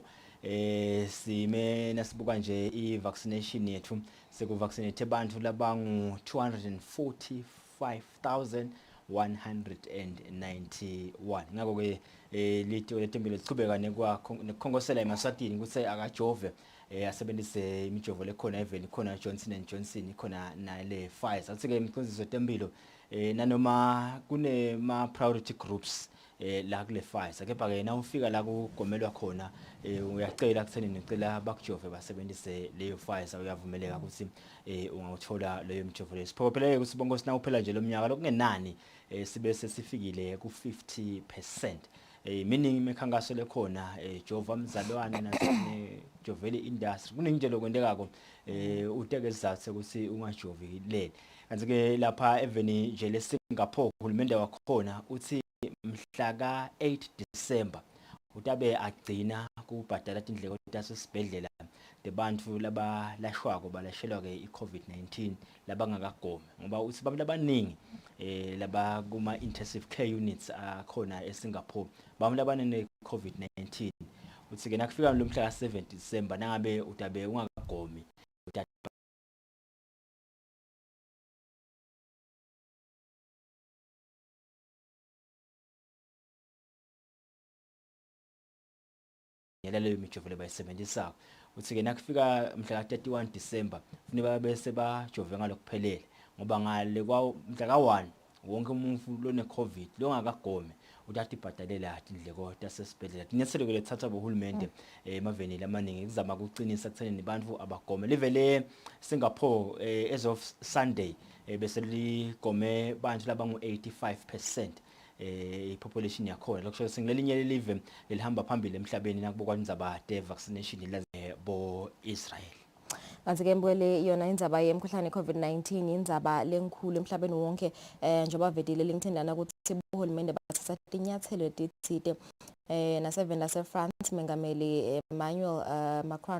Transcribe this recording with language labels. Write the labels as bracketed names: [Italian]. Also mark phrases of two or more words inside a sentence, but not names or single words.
[Swati] Sime nasibuka nje i-vaccination yethu sekuvaccinate abantu labangu 245,191. Ngakho ke litho letempilo lichubeka nekukhongosela eMaswatini ukuthi akajove asebenzise imijovo lekhona even khona Johnson & Johnson khona nale Pfizer. Athi ke imkhonziso tempilo nanoma kunema priority groups la kule Pfizer kepha ke na ufika la kugomelwa khona uyacela kuthenini ucela bakujove basebenzise leyo Pfizer uyavumeleka ukuthi ungawuthola leyo mjovo leyo. Siphophele ukuthi bonke sina uphela nje lo mnyaka lokungenani sibe sesifikile ku 50%. Meaning imikhankaso lekhona jova mzalwane nasine jovele industry kuningi nje lokwendekako uteke sizathu ukuthi ungajovi lele. Kanti ke lapha even nje le Singapore uhulumende wakhona uthi mhla ka 8 December utabe agcina kubhadala indleko tasesibhedlela debantu labalashwako balashelwa ke iCovid-19 labangakagome ngoba uthi abantu abaningi laba kuma [English] intensive care units [Swati] akhona eSingapore bamuntu abanene iCovid-19 uthi ke nakufika lo mhla ka 7 December nangabe utabe ungakagomi leyo mijovo lebayisebenzisako uthi ke nakufika mhla ka 31 December kufanele bese bajove ngalokuphelele ngoba ngale kwa mhla ka 1 wonke umuntu lone covid lo ngakagome uthatha ibhadalela indleko tasesibhedlela dinyathelo lethatha bohulumende emaveni lamaningi kuzama ukuqinisa kuthenini abantu abagome livele Singapore [English] as of Sunday [Swati] bese ligome bantu labangu 85% population yakhona lokusho singilelinye live lihamba phambili emhlabeni nakubukwa indzaba de vaccination labo Israel. Kanti ke mbwele yona indzaba yemkhuhlane iCovid-19 indzaba lenkhulu emhlabeni wonke njengoba vedile lingithendana ukuthi uhulumende bathatha inyathelo letithite na7 laseFrance mengameli Emmanuel Macron